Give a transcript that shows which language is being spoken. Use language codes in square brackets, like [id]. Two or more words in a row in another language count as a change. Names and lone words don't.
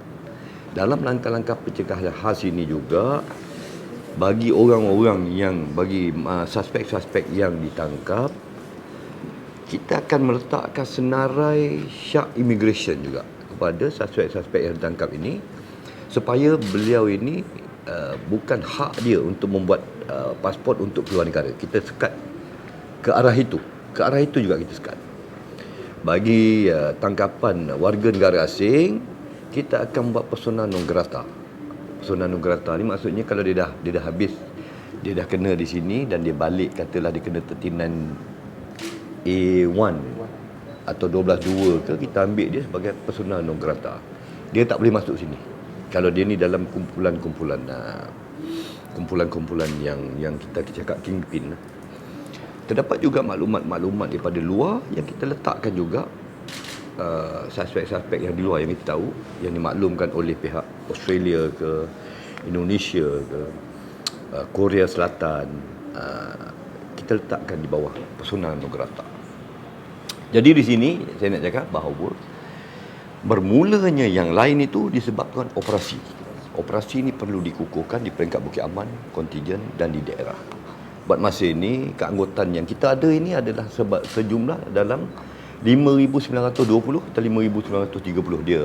[ms] Dalam langkah-langkah pencegahan khas ini juga, bagi orang-orang yang, bagi suspek-suspek yang ditangkap, kita akan meletakkan senarai syak immigration juga kepada suspek-suspek yang ditangkap ini, supaya beliau ini bukan hak dia untuk membuat pasport untuk keluar negara. Kita sekat ke arah itu. Ke arah itu juga kita sekat. Bagi tangkapan warga negara asing, kita akan buat [la] persona non grata. Persona non grata [ms] ni maksudnya kalau dia dah habis, dia dah kena di sini dan dia balik, katalah dia kena 39 A1 atau 12.2 ke, kita ambil dia sebagai [la] persona non grata. [ms] Dia tak boleh masuk sini kalau dia ni dalam kumpulan-kumpulan yang kita cakap kingpin. Terdapat juga maklumat-maklumat daripada luar yang kita letakkan juga, suspek-suspek yang di luar yang kita tahu, yang dimaklumkan oleh pihak Australia ke, Indonesia ke, Korea Selatan, kita letakkan di bawah [la] persona non grata. [ms] Jadi di sini saya nak cakap bahawa bermulanya yang lain itu disebabkan operasi. Operasi ini perlu dikukuhkan di peringkat Bukit Aman, kontijen dan di daerah. Buat masa ini, keanggotaan yang kita ada ini adalah sejumlah dalam 5,920 atau 5,930.